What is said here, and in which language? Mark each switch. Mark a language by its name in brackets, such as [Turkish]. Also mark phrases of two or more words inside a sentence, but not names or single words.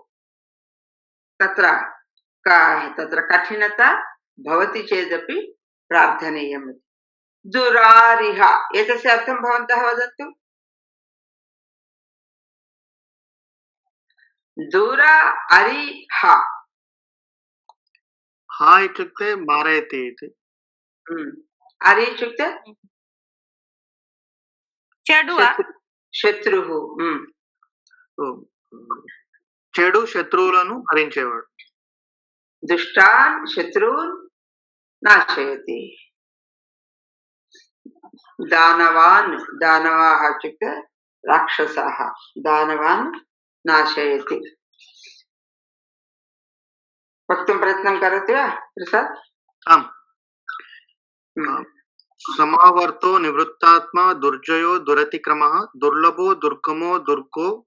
[Sanskrit] तत्र कठिनता भवति चेदपि प्रार्थनीयम् दुरारिह एतस्य अर्थं भवन्तः वदन्तु दूरा अरिह हा इत्युक्ते मारयति इति अरि इत्युक्ते శత్రుః [Telugu] చెడు శత్రువులను హరించేవాడు [Sanskrit] దుష్టాన్ శత్రూన్ నాశయతి దానవాన్ దానవాः इत्युक्ते राक्षसाः दानवान् नाशयति वक्तुं प्रयत्नं करोति वा प्रसाद् आम् समावर्तो निवृत्तात्मा दुर्जयो दुरतिक्रमः दुर्लभो दुर्गमो दुर्गो